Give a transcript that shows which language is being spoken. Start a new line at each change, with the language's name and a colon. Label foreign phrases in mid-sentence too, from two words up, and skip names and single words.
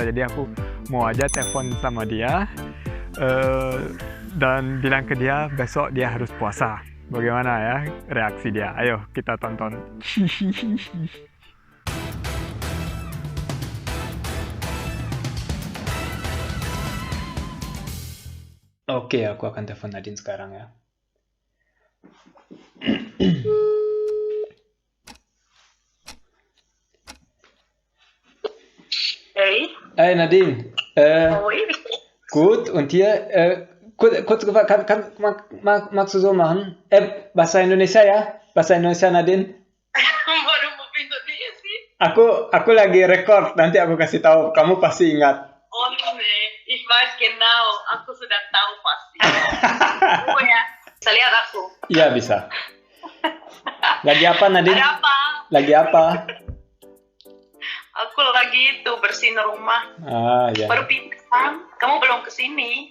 Indonesian: Jadi aku mau aja telepon sama dia dan bilang ke dia besok dia harus puasa. Bagaimana ya reaksi dia? Ayo kita tonton. Oke, aku akan telepon Nadine sekarang ya.
German: Hey, Hey Nadine, hoi. gut und dir? Kurz gefragt, magst du so machen?
Indonesian: Bahasa Indonesia ya? Bahasa Indonesia Nadine? Baru mau pintu dia sih. Aku lagi record, nanti aku kasih tahu. Kamu pasti ingat.
German: Oh nee, ich weiß genau.
Indonesian: Aku sudah tahu pasti. Oh ya, bisa lihat aku. Iya bisa. Lagi apa Nadine? Ada apa? Lagi apa? Aku lagi itu bersihin rumah. Ah ya. Baru pindah. Kamu belum kesini.